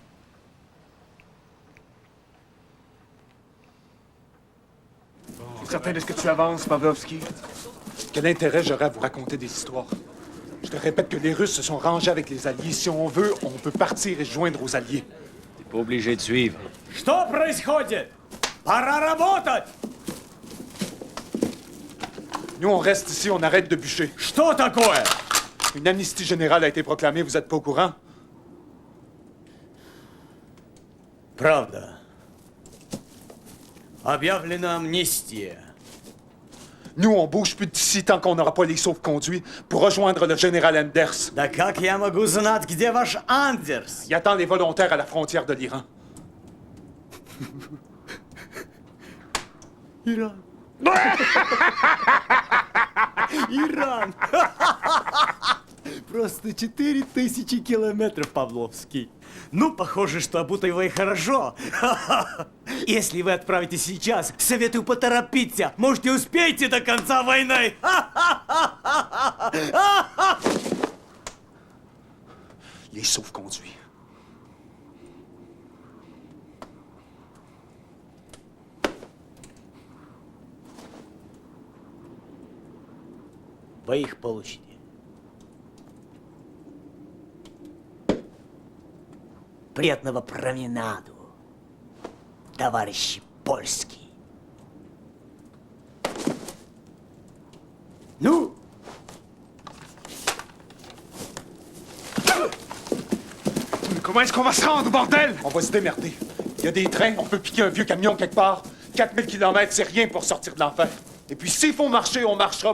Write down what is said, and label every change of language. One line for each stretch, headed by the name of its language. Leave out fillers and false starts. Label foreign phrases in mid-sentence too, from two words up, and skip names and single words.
French: Certain de ce que tu avances, Pawlowski? Quel intérêt j'aurais à vous raconter des histoires? Je te répète que les Russes se sont rangés avec les Alliés. Si on veut, on peut partir et se joindre aux Alliés. T'es pas obligé de suivre.
Russian: Что происходит? Пора работать!
French: Nous, on reste ici, on arrête de bûcher.
Russian: Что такое?
French: Une amnistie générale a été proclamée, vous êtes pas au courant?
Russian: Правда. Объявлена амнистия.
French: Nous, on bouge plus d'ici tant qu'on n'aura pas les sauf-conduits pour rejoindre le général Anders.
Russian: Да как я могу знать, где ваш Андерс?
French: Il attend les volontaires à la frontière de l'Iran.
Russian: Иран. Иран. Просто 4000 километров, Павловский. Ну, похоже, что обуты вы хорошо. Если вы отправитесь сейчас, советую поторопиться. Может, и успеете до конца войны.
French: Les sauf-conduits.
Russian: Вы их получите. Приятного променаду, товарищи польские. Ну?
French: Comment est-ce qu'on va se rendre, bordel? On va se démerder. Il y a des trains, on peut piquer un vieux camion quelque part. 4000 km, c'est rien pour sortir de l'enfer. Et puis s'il faut marcher, on marchera.